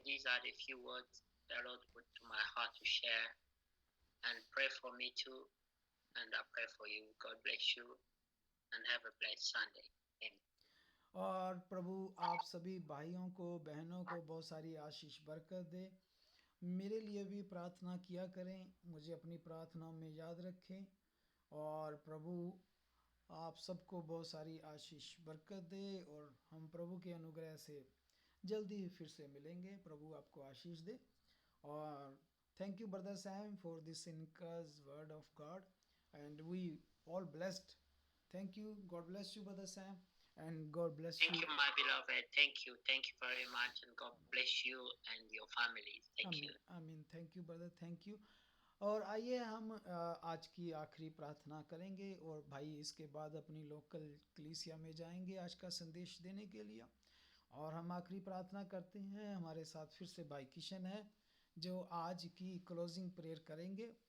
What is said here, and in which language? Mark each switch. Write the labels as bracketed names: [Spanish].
[English] These are the few words the Lord put to my heart to share, and pray for me too, and I pray for you. God bless you. and have a blessed Sunday. Amen. [Hindi] और प्रभु आप सभी भाइयों को बहनों को बहुत सारी आशीष बरकत दे। मेरे लिए भी प्रार्थना किया करें, मुझे अपनी प्रार्थना में याद रखें। और प्रभु आप सबको बहुत सारी आशीष बरकत दे और हम प्रभु के अनुग्रह से जल्दी ही फिर से मिलेंगे। प्रभु आपको आशीष दे। और [English] Thank you brother Sam for this encouraging word of God and we all blessed. Thank you, God bless you brother Sam and God bless Thank you. you, my beloved. Thank you very much, and God bless you and your families. Thank you. आमीन। Thank you brother, thank you. [Hindi] और आइए हम आज की आखिरी प्रार्थना करेंगे और भाई इसके बाद अपनी लोकल कलीसिया में जाएंगे आज का संदेश देने के लिए। और हम आखिरी प्रार्थना करते हैं। हमारे साथ फिर से भाई किशन है जो आज की क्लोजिंग प्रेयर करेंगे।